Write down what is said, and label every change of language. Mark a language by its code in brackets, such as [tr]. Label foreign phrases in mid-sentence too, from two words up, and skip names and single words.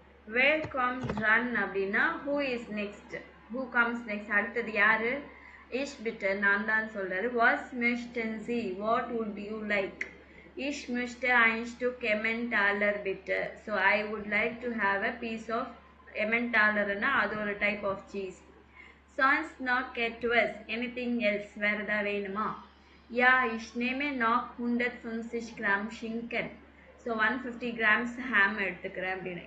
[de] Where comes run [en] அப்படின்னா who is next, who comes next, [ta] அடுத்தது யாரு? [de] Ich bitte, [ta] நான் தான் சொல்றாரு. [de] Was möchten Sie, [en] what would you like? [de] Ich möchte ein Stück Emmentaler bitte. [en] So I would like to have a piece of Emmentaler [ta] னா அது ஒரு [en] type of cheese. [de] Sonst noch etwas, [en] anything else, [ta] வேற ஏதாவது வேணுமா? [de] Ja, ich nehme noch 150 Gramm Schinken. [en] So 150 grams ham [ta] எடுத்துக்கிறேன் அப்படின்னு.